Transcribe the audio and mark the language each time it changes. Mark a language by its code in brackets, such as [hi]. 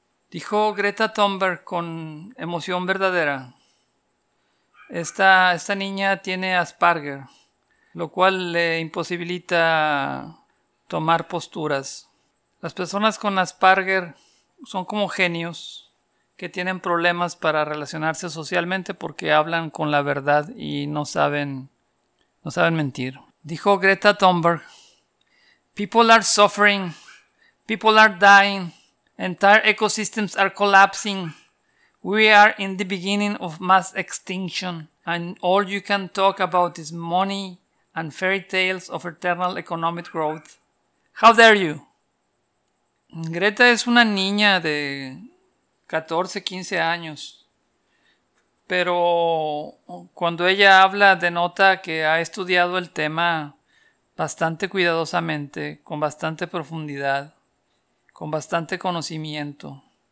[es] Dijo Greta Thunberg con emoción verdadera: Esta niña tiene Asperger, lo cual le imposibilita tomar posturas. Las personas con Asperger son como genios que tienen problemas para relacionarse socialmente porque hablan con la verdad y no saben mentir. Dijo Greta Thunberg: [en] People are suffering, people are dying, entire ecosystems are collapsing, we are in the beginning of mass extinction, and all you can talk about is money and fairy tales of eternal economic growth. How dare you? [es] Greta es una niña de 14, 15 años, pero cuando ella habla denota que ha estudiado el tema bastante cuidadosamente, con bastante profundidad, con bastante conocimiento.